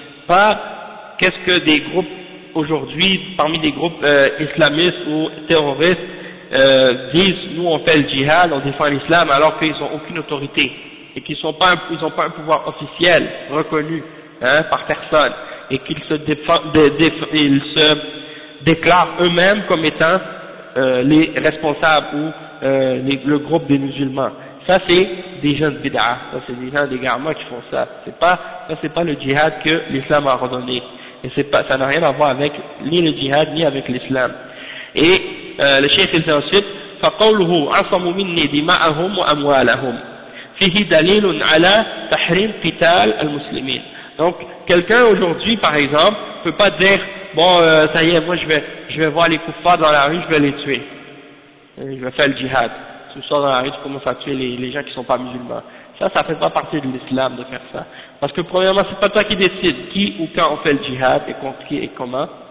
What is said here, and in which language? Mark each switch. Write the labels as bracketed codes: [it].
[fr] Pas qu'est-ce que des groupes aujourd'hui, parmi des groupes islamistes ou terroristes, disent, nous on fait le djihad, on défend l'islam, alors qu'ils n'ont aucune autorité, et qu'ils n'ont pas un pouvoir officiel, reconnu par personne, et qu'ils se déclarent eux-mêmes comme étant les responsables ou le groupe des musulmans. Ça c'est des gens de bid'a, ça c'est des gens d'égarement qui font ça. C'est pas le djihad que l'islam a ordonné. Et ça n'a rien à voir avec ni le djihad ni avec l'islam. Et le cheikh il dit ensuite [ar] فقوله عصموا مني دماءهم وأموالهم فيه دليل على تحريم قتال المسلمين. [fr] Donc quelqu'un aujourd'hui par exemple peut pas dire bon ça y est, moi je vais voir les kuffars dans la rue, je vais les tuer, je vais faire le djihad. Tu sors dans la rue, tu commences à tuer les gens qui sont pas musulmans. Ça fait pas partie de l'islam de faire ça. Parce que premièrement, c'est pas toi qui décides qui ou quand on fait le djihad et contre qui et comment.